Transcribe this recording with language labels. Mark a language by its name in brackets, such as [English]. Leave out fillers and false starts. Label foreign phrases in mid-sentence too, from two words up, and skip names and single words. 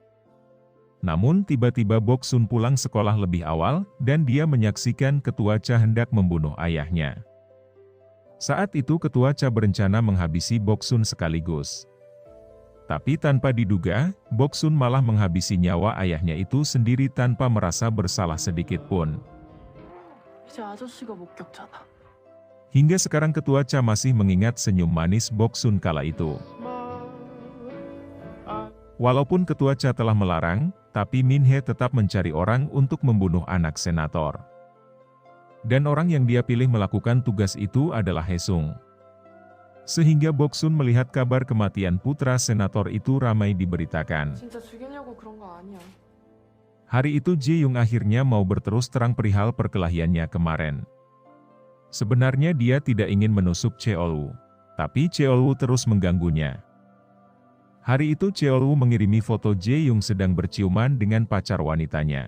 [Indonesian] Namun tiba-tiba Boksun pulang sekolah lebih awal, dan dia menyaksikan Ketua Cha hendak membunuh ayahnya. Saat itu Ketua Cha berencana menghabisi Boksun sekaligus. Tapi tanpa diduga, Boksun malah menghabisi nyawa ayahnya itu sendiri tanpa merasa bersalah sedikit pun. [Korean] 이제 아저씨가 목격자다. [Indonesian] Hingga sekarang Ketua Cha masih mengingat senyum manis Boksun kala itu. Walaupun Ketua Cha telah melarang, tapi Min-hye tetap mencari orang untuk membunuh anak senator. Dan orang yang dia pilih melakukan tugas itu adalah Haesung. Sehingga Boksun melihat kabar kematian putra senator itu ramai diberitakan. [Korean] 진짜 죽이려고 그런 거 아니야. [Indonesian] Hari itu Jae-young akhirnya mau berterus terang perihal perkelahiannya kemarin. Sebenarnya dia tidak ingin menusuk Cheol-woo, tapi Cheol-woo terus mengganggunya. Hari itu Cheol-woo mengirimi foto Jae-young sedang berciuman dengan pacar wanitanya.